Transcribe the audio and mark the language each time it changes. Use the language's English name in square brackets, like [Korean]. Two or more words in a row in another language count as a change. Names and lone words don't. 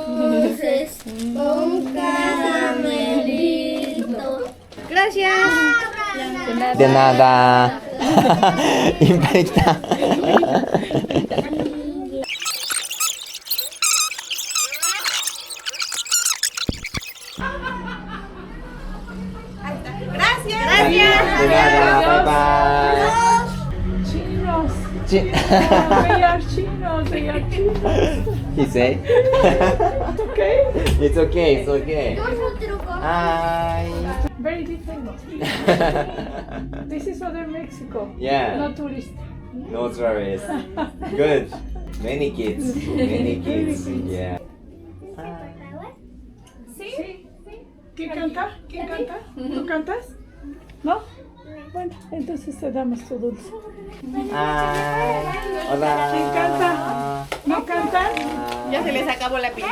[Spanish] de nada. [Japanese] いっぱい来た。 [Spanish] De nada, [English] bye bye. [Spanish] Chinos. Chi- [English] We are chinos. They are chinos. He say? Okay. It's okay, it's okay. Hi. Very different. This is other Mexico. Yeah. No tourist. No tourists. Good. Many kids. Many kids. Yeah. [Spanish] ¿Sí? ¿Quién canta? ¿Quién canta? ¿Tú cantas? ¿No? Bueno, entonces te damos tu dulce. Hi. Hola. ¿Quién canta? ¿No cantan? Ya se les acabó la pila.